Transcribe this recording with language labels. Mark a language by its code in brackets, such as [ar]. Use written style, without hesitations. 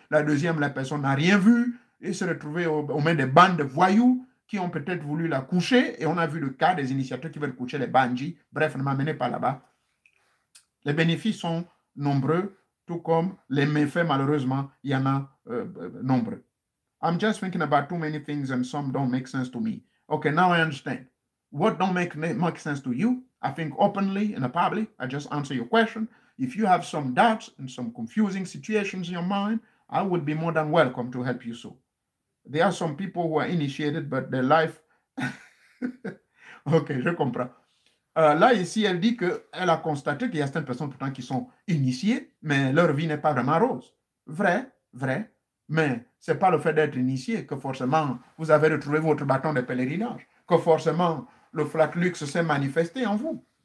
[fr] La deuxième, la personne n'a rien vu. Et se retrouver aux mains des bandes de voyous qui ont peut-être voulu la coucher. Et on a vu le cas des initiateurs qui veulent coucher les banji. Bref, ne m'amenez pas là-bas. Les bénéfices sont nombreux, tout comme les méfaits, malheureusement, il y en a nombreux. [en] I'm just thinking about too many things and some don't make sense to me. Okay, now I understand. What don't make sense to you? I think openly and probably, I just answer your question. If you have some doubts and some confusing situations in your mind, I would be more than welcome to help you so. There are some people who are initiated, but their life. [fr] Ok, je comprends. Là, ici, elle dit qu'elle a constaté qu'il y a certaines personnes pourtant qui sont initiées, mais leur vie n'est pas vraiment rose. Vrai, vrai. Mais ce n'est pas le fait d'être initié que forcément vous avez retrouvé votre bâton de pèlerinage, que forcément le flaque-luxe s'est manifesté en vous.